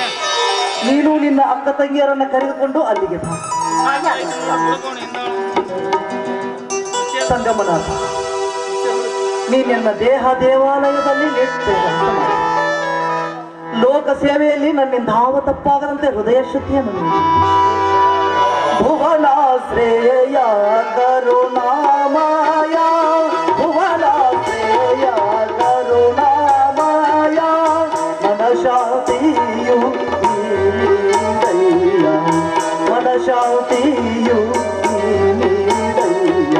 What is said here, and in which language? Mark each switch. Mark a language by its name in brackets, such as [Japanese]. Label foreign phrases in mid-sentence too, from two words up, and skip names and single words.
[Kannada] ನೀನು ನಿನ್ನ ಅಕ್ಕ ತಂಗಿಯರನ್ನ ಕರೆದುಕೊಂಡು ಅಲ್ಲಿಗೆ ಬಾ. ಸಂಗಮನಾಥ, ನೀನೆನ್ನ ದೇಹ ದೇವಾಲಯದಲ್ಲಿ ಲೋಕ ಸೇವೆಯಲ್ಲಿ ನನ್ನಿಂದ ಯಾವ ತಪ್ಪಾಗದಂತೆ ಹೃದಯ ಶುದ್ಧಿಯನ್ನು ನೀಡಿ. ಭುವನಾಶ್ರೇಯ ಕರುಣಾಮಯ, ಭುವನಾಶ್ರೇಯ ಕರುಣಾಮಯ, ಮನಶಾಂತಿಯು ನೀಡಯ್ಯ, ಮನಶಾಂತಿಯು ನೀಡಯ್ಯ.